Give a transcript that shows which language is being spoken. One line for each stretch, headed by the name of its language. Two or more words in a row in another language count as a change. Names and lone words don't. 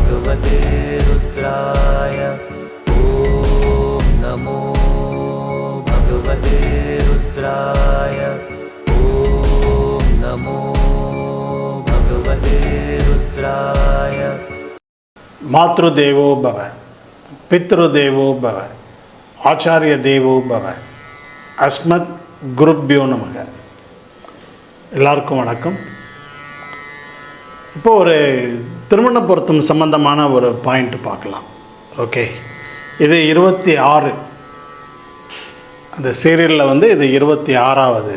Sanskrit: भगवते रुद्राय ॐ नमो भगवते रुद्राय ॐ नमो भगवते रुद्राय। मातृदेवो भव, पितृदेवो भव, आचार्य देवो भव, अस्मत् गुरुभ्यो नमः.
Tamil: எல்லாருக்கும் வணக்கம். இப்போ ஒரு திருமண பொருத்தம் சம்பந்தமான ஒரு பாயிண்ட் பார்க்கலாம். ஓகே, இது 26, அந்த சீரியலில் வந்து இது 26வது.